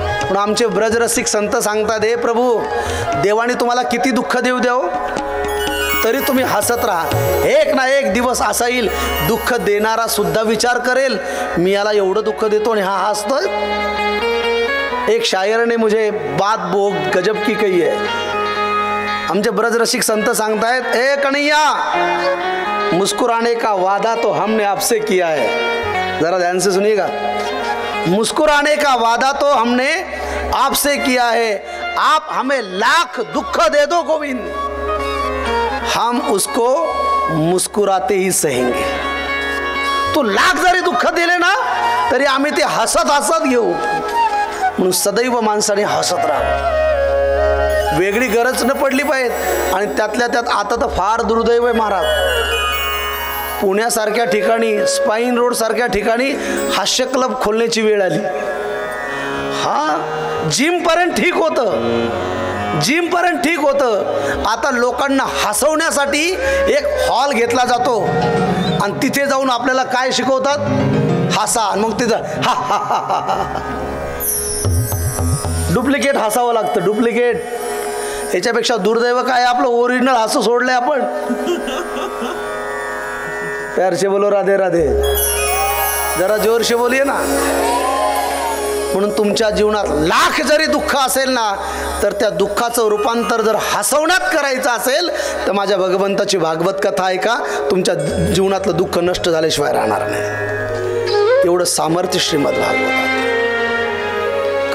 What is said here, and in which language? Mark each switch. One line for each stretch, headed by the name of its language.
Marathi: पण आमचे ब्रजरसिक संत सांगतात, हे प्रभू देवाने तुम्हाला किती दुःख देऊ द्याव तरी तुम्ही हसत राहा. एक ना एक दिवस असा येईल दुःख देणारा सुद्धा विचार करेल, मी याला एवढं दुःख देतो आणि हा हसतोय.
Hindi: एक शायर ने मुझे बात बहुत गजब की कही है.
Marathi: आमचे ब्रजरसिक संत सांगतायत,
Hindi: ए कन्हैया मुस्कुराने का वादा तो हमने आपसे किया है. जरा ध्यान से सुनिएगा. मुस्कुराने का वादा तो हमने आपसे किया है, आप हमें लाख दुख दे दो गोविंद, हम उसको मुस्कुराते ही सहेंगे.
Marathi: तो लाख जरी दुःख दिले ना तरी आम्ही ते हसत हसत घेऊ. म्हणून सदैव माणसाने हसत राहावं, वेगळी गरज न पडली पाहिजे. आणि त्यातल्या त्यात आता तर फार दुर्दैव आहे महाराज, पुण्यासारख्या ठिकाणी, स्पाईन रोड सारख्या ठिकाणी हास्य क्लब खोलण्याची वेळ आली. हा जिमपर्यंत ठीक होतं, जिमपर्यंत ठीक होतं. आता लोकांना हसवण्यासाठी एक हॉल घेतला जातो आणि तिथे जाऊन आपल्याला काय शिकवतात, हसा. मग तिथं हा हा हा हा डुप्लिकेट हसावं लागतं, डुप्लिकेट. याच्यापेक्षा दुर्दैव काय, आपलं ओरिजिनल हसू सोडलंय आपण.
Hindi: प्यार से बोलो राधे राधे, जरा जोर से बोलिए ना.
Marathi: म्हणून तुमच्या जीवनात लाख जरी दुःख असेल ना तर त्या दुःखाचं रूपांतर जर हसवण्यात करायचं असेल तर माझ्या भगवंताची भागवत कथा ऐका, तुमच्या जीवनातलं दुःख नष्ट झाल्याशिवाय राहणार नाही. एवढं सामर्थ्य श्रीमद भागवतात.